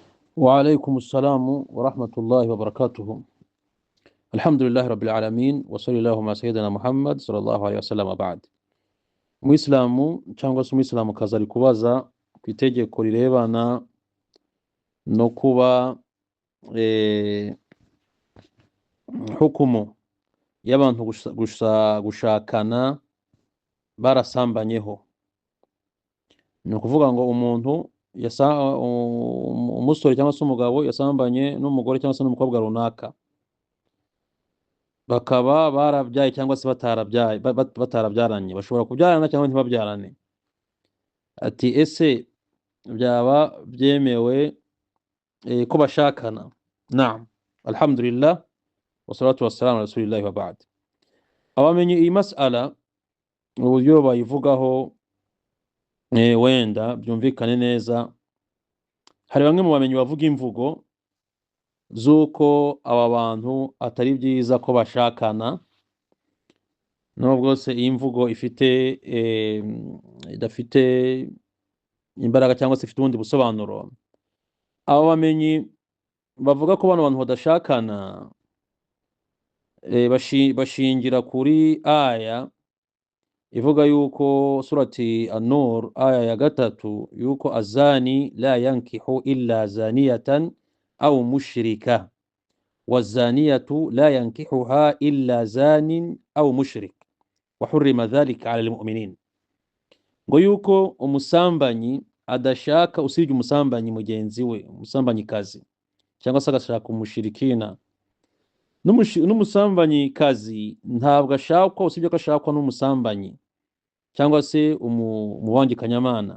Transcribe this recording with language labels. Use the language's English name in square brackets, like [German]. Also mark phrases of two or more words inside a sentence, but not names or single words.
[Arabic] وعليكم السلام ورحمة الله وبركاته. الحمد لله رب العالمين وصلى الله على سيدنا محمد صلى الله عليه وسلم. [Kinyarwanda] بعد Muislamu cyangwa se Umuislamu kaza ari kubaza ku itegeko rirebana no kuba hukumu y'abantu gushakana barasambanyeho. Ni ukuvuga ngo umuntu umusore cyangwa se umugabo yasambanye n'umugore cyangwa se n'umukobwa runaka, bakaba barabyaye cyangwa se batarabyaranye, bashobora kubyarana cyangwa ntibabyarane. Ati ese byaba byemewe ko bashakana? [Arabic] نعم، الحمد لله والصلاة والسلام على رسول الله وبعد. [Kinyarwanda] Abamenye iyi mas'ala uburyo bayivugaho wenda byumvikane neza, hari bamwe mu bamenyi bavuga imvugo z'uko aba bantu atari byiza ko bashakana, nubwo se iyi mvugo idafite imbaraga cyangwa se ifite ubundi busobanuro. Aba bamenyi bavuga ko bano bantu badashakana bashingira kuri aya ivuga yuko surati an-nur aya ya 3 yuko [Arabic] الزاني لا ينكح إلا زانية أو مشركة والزانية لا ينكحها إلا زان أو مشرك وحرم ذلك على المؤمنين. [Kinyarwanda] Ngo yuko umusambanyi adashaka usibye umusambanyi mugenzi we, umusambanyi kazi cyangwa se agashaka umushirikina. N'umusambanyi kazi ntabwo ashakwa usibye ko ashakwa n'umusambanyi cyangwa se umubangikanyamana.